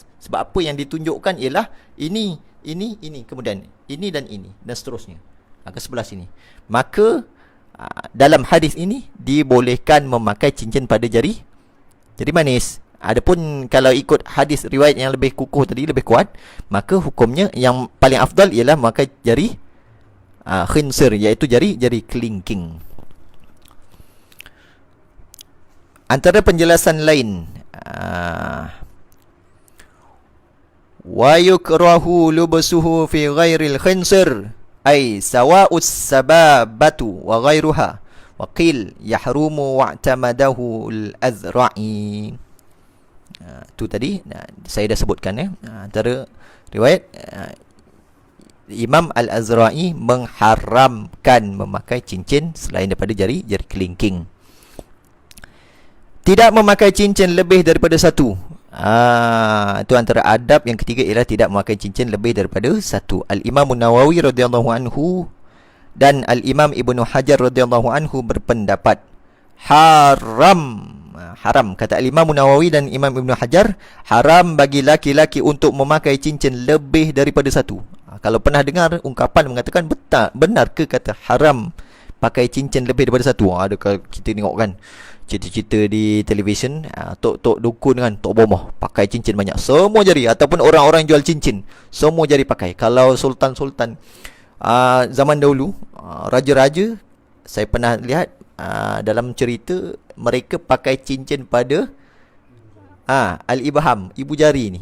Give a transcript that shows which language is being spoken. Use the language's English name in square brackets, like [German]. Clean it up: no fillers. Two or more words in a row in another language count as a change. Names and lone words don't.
[Malay] Sebab apa yang ditunjukkan ialah ini, kemudian ini dan seterusnya, ke sebelah sini. Maka dalam hadis ini dibolehkan memakai cincin pada jari manis. Adapun kalau ikut hadis riwayat yang lebih kukuh tadi, lebih kuat, maka hukumnya yang paling afdal ialah memakai jari khinsir, iaitu jari kelingking. Antara penjelasan lain, [Arabic] ويكره لبسه في غير الخنصر أي سواء السبابة وغيرها وقيل يحرم واعتمده الأذرعي. [Malay] Tu tadi saya dah sebutkan, antara riwayat Imam Al-Azra'i mengharamkan memakai cincin selain daripada jari kelingking. Tidak memakai cincin lebih daripada satu. Itu antara adab yang ketiga, ialah tidak memakai cincin lebih daripada satu. Al-Imam Nawawi [Arabic] رضي الله عنه [Malay] dan Al-Imam Ibnu Hajar [Arabic] رضي الله عنه [Malay] berpendapat haram. Kata Al-Imam Nawawi dan Imam Ibnu Hajar, haram bagi laki-laki untuk memakai cincin lebih daripada satu. Kalau pernah dengar ungkapan mengatakan benar ke kata haram pakai cincin lebih daripada satu? Adakah kita tengok kan cerita-cerita di televisyen, tok dukun kan, tok bomoh pakai cincin banyak, semua jari, ataupun orang-orang jual cincin semua jari pakai. Kalau sultan-sultan zaman dahulu, raja-raja, saya pernah lihat dalam cerita, mereka pakai cincin pada al-ibham, ibu jari ni.